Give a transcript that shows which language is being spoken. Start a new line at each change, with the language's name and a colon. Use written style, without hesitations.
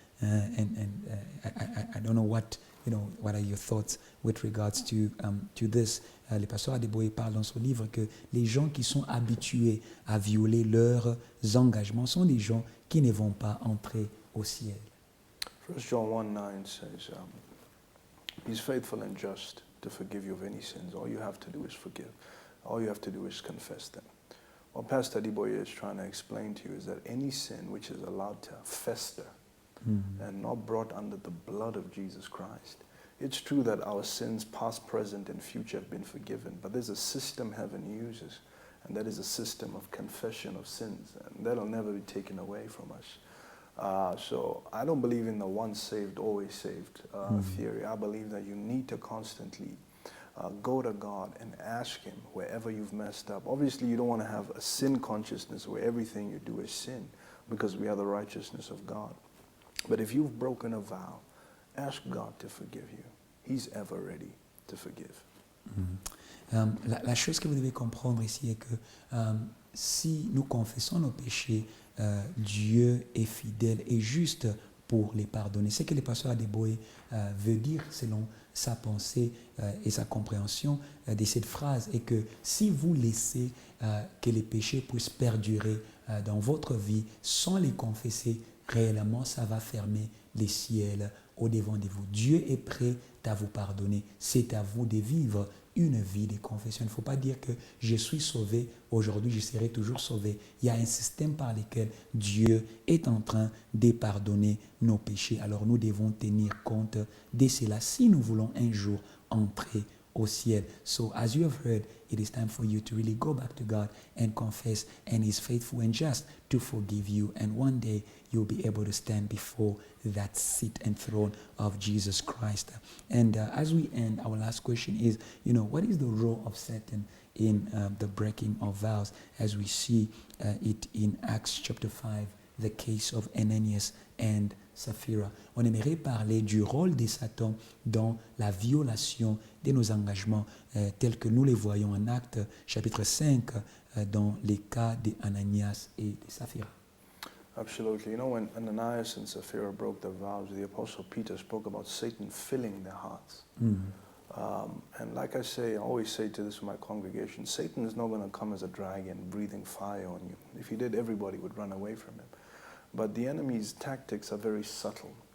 English: I don't know what are your thoughts with regards to this.
French: Le pasteur Adeboye parle dans son livre que les gens qui sont habitués à violer leurs engagements sont des gens qui ne vont pas entrer au ciel.
English: 1 John 1:9 says, He's faithful and just to forgive you of any sins. All you have to do is forgive. All you have to do is confess them. What Pastor Adeboye is trying to explain to you is that any sin which is allowed to fester and not brought under the blood of Jesus Christ. It's true that our sins, past, present, and future, have been forgiven, but there's a system heaven uses, and that is a system of confession of sins, and that'll never be taken away from us. So I don't believe in the once saved, always saved theory. I believe that you need to constantly go to God and ask Him wherever you've messed up. Obviously, you don't want to have a sin consciousness where everything you do is sin, because we are the righteousness of God. But if you've broken a vow, ask God to forgive you. He's ever ready to forgive.
French: La chose que vous devez comprendre ici est que si nous confessons nos péchés, Dieu est fidèle et juste pour les pardonner. Ce que le pasteur Adeboye veut dire selon sa pensée et sa compréhension de cette phrase est que si vous laissez que les péchés puissent perdurer dans votre vie sans les confesser, réellement ça va fermer les ciels au-devant de vous. Dieu est prêt à vous pardonner. C'est à vous de vivre une vie de confession. Il ne faut pas dire que je suis sauvé, aujourd'hui je serai toujours sauvé. Il y a un système par lequel Dieu est en train de pardonner nos péchés. Alors nous devons tenir compte de cela si nous voulons un jour entrer au ciel.
English: So as you have heard, it is time for you to really go back to God and confess, and He's faithful and just to forgive you, and one day you'll be able to stand before that seat and throne of Jesus Christ. And as we end, our last question is, what is the role of Satan in the breaking of vows, as we see it in Acts chapter 5, the case of Ananias and Sapphira.
French: On aimerait parler du rôle de Satan dans la violation de nos engagements tels que nous les voyons en Actes chapitre 5 dans les cas d'Ananias et de Sapphira.
English: Absolutely. You know, when Ananias and Sapphira broke their vows, the Apostle Peter spoke about Satan filling their hearts. And like I always say to this in my congregation, Satan is not going to come as a dragon breathing fire on you. If he did, everybody would run away from him. But the enemy's tactics are very subtle.